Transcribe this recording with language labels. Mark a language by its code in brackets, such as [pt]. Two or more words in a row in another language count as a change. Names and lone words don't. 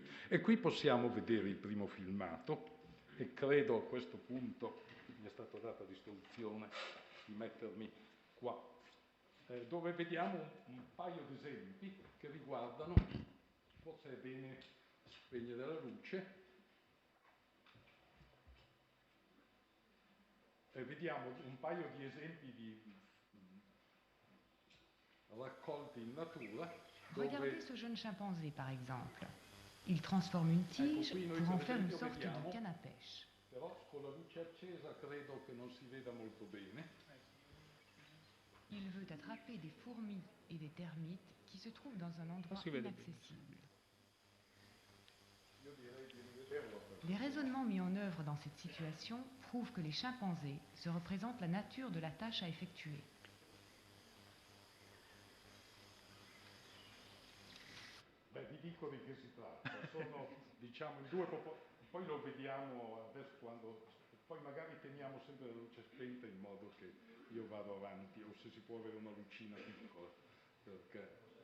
[it] E qui possiamo vedere il primo filmato, e credo a questo punto mi è stata data l'istruzione di mettermi qua, dove vediamo un paio di esempi che riguardano, forse è bene spegnere la luce, vediamo un paio di esempi di raccolti in natura. [fr] Regardez ce jeune chimpanzé par exemple. Il transforme une tige pour en faire une sorte de canne à pêche. [it] Però con la luce accesa credo che non si veda molto bene. [fr] Il veut attraper des fourmis et des termites qui se trouvent dans un endroit inaccessible. Les raisonnements mis en œuvre dans cette situation prouvent que les chimpanzés se représentent la nature de la tâche à effectuer. [it] Vi dico di che si tratta. Sono, diciamo, due poi lo vediamo adesso poi magari teniamo sempre la luce spenta in modo che io vado avanti, o se si può avere una lucina piccola, perché